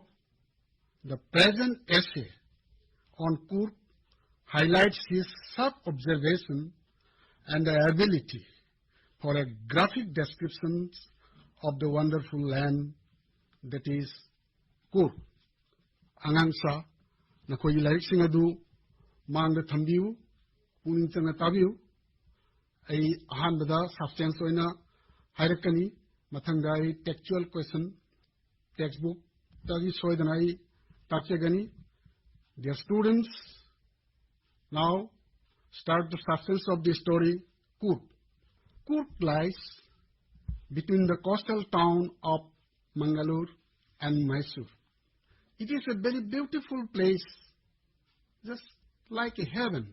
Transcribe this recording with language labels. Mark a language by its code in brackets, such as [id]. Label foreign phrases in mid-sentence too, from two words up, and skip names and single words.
[en] The present essay on Coorg highlights his sharp observation and the ability for a graphic description of the wonderful land that is Coorg. [mni] Angangsa nakoi laik singadu mangda thambiu puning changa tabiu ai ahanbada substance oina hairakani mathangda ai [en] textual question textbook [mni] tagi soidanai takchegani. [en] Dear students, now start the substance of the story, Coorg. Coorg lies between the coastal town of Mangalore and Mysore. It is a very beautiful place, just like a heaven.